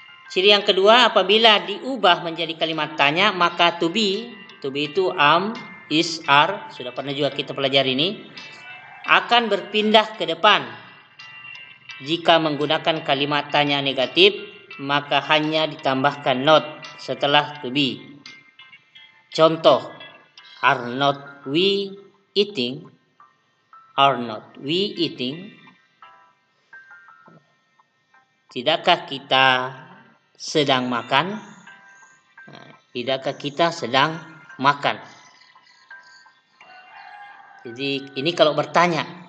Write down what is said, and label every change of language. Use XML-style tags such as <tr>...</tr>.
<id>Ciri yang kedua, apabila diubah menjadi kalimat tanya, maka to be itu am, is, are, sudah pernah juga kita pelajari ini, akan berpindah ke depan. Jika menggunakan kalimat tanya negatif, maka hanya ditambahkan not setelah to be. Contoh,</id> <en>are not we eating? Are not we eating?</en> <id>Tidakkah kita sedang makan? Tidakkah kita sedang makan? Jadi ini kalau bertanya.</id>